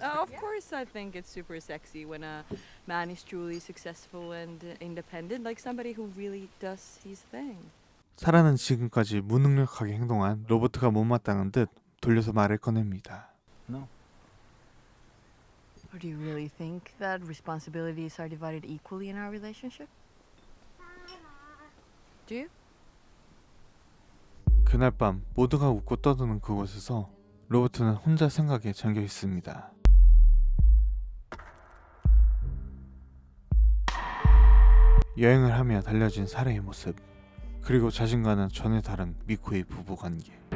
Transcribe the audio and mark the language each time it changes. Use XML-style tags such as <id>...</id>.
<en>Of course, I think it's super sexy when a man is truly successful and independent, like somebody who really does his thing.</en> <ko>사라는 지금까지 무능력하게 행동한 로버트가 못마땅한 듯 돌려서 말을 꺼냅니다.</ko> <en>No. Or do you really think that responsibilities are divided equally in our relationship? Do you?</en> <ko>그날 밤 모두가 웃고 떠드는 그곳에서 로버트는 혼자 생각에 잠겨 있습니다. 여행을 하며 달려진 사라의 모습, 그리고 자신과는 전혀 다른 미코의 부부관계.</ko>